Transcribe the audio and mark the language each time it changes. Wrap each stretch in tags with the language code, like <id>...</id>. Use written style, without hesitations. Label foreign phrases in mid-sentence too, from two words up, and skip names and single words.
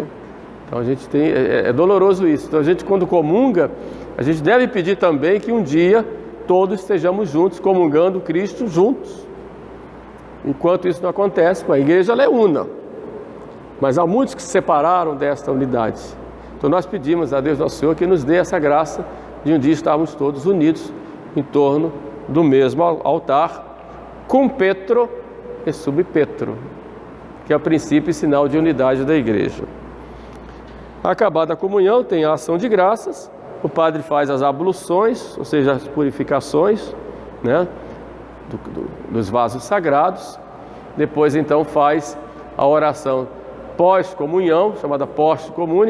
<pt>Então a gente tem, é doloroso isso. Então a gente, quando comunga, a gente deve pedir também que um dia todos estejamos juntos, comungando Cristo juntos. Enquanto isso não acontece, a igreja ela é una, mas há muitos que se separaram desta unidade. Então nós pedimos a Deus nosso Senhor que nos dê essa graça de um dia estarmos todos unidos em torno do mesmo altar,</pt> <la>cum Petro e sub Petro,</la> <pt>que é o princípio e sinal de unidade da igreja. Acabada a comunhão, tem a ação de graças, o padre faz as abluções, ou seja, as purificações, né, dos vasos sagrados. Depois então faz a oração pós-comunhão, chamada post-comune.</pt>